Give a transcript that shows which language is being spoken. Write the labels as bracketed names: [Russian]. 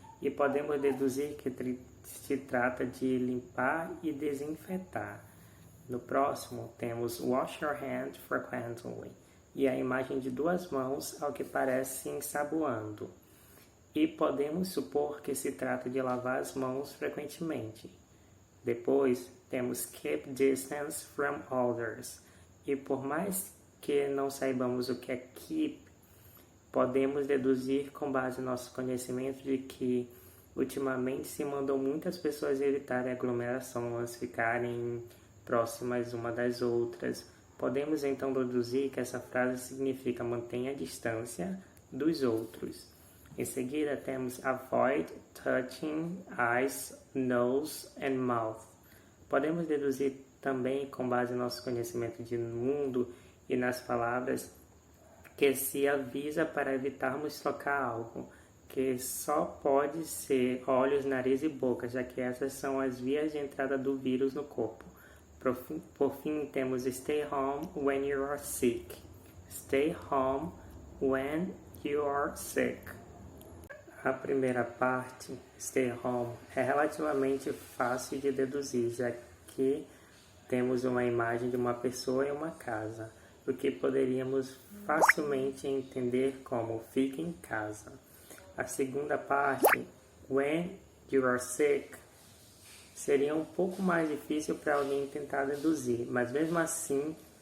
[Portuguese] E podemos deduzir que se trata de limpar e desinfetar. No próximo, temos [English] wash your hands frequently, [Portuguese] e a imagem de duas mãos, ao que parece, ensaboando. E podemos supor que se trata de lavar as mãos frequentemente. Depois, temos [English] keep distance from others. [Portuguese] E por mais que não saibamos o que é keep, podemos deduzir com base no nosso conhecimento de que ultimamente se mandou muitas pessoas evitarem aglomerações, ficarem próximas uma das outras. Podemos então deduzir que essa frase significa mantenha a distância dos outros. Em seguida temos [English] avoid touching eyes, nose and mouth. [Portuguese] Podemos deduzir também, com base no nosso conhecimento de mundo e nas palavras, que se avisa para evitarmos tocar algo, que só pode ser olhos, nariz e boca, já que essas são as vias de entrada do vírus no corpo. Por fim, temos [English] stay home when you are sick. Stay home when you are sick. [Portuguese] A primeira parte, [English] stay home, [Portuguese] é relativamente fácil de deduzir, já que temos uma imagem de uma pessoa e uma casa, o que poderíamos facilmente entender como fique em casa. A segunda parte, [English] when you are sick, [Portuguese] seria um pouco mais difícil para alguém tentar deduzir, mas mesmo assim